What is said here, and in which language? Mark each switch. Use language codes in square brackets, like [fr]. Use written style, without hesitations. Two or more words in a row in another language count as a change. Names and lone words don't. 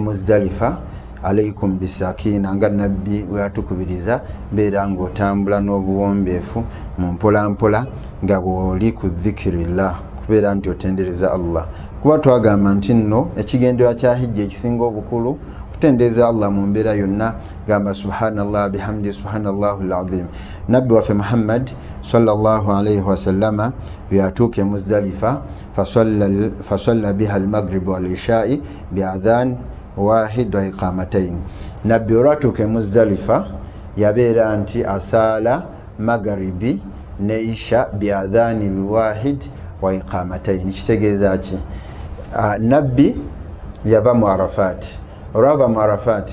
[lg] Muzdalifa [ar] عليكم بالسكينة [lg] nga nabbi weyatukubiriza beera ng'otambula n'obuwombeefu mu mpolampola nga bw'oli ku dhikirillah kubeera nti otendereza Allah kuba twagamba nti nno ekigendererwa kya hijja ekisinga obukulu kutendereza Allah mu mbeera yonna gamba [ar] سبحان الله وبحمده سبحان الله العظيم [lg] nabbi waffe Muhammad [ar] صلى الله عليه وسلم [lg] yatuuka e Muzdalifa [ar] فصلى بها المغرب والعشاء بأذان واحد وإقامتين [lg] nabbi olwatuuka e Muzdalifa yabeera nti asaala magharibi ne isha [ar] بأذان واحد وإقامتين [lg] kitegeeza ki nabbi yava mu Arafat olwava mu Arafat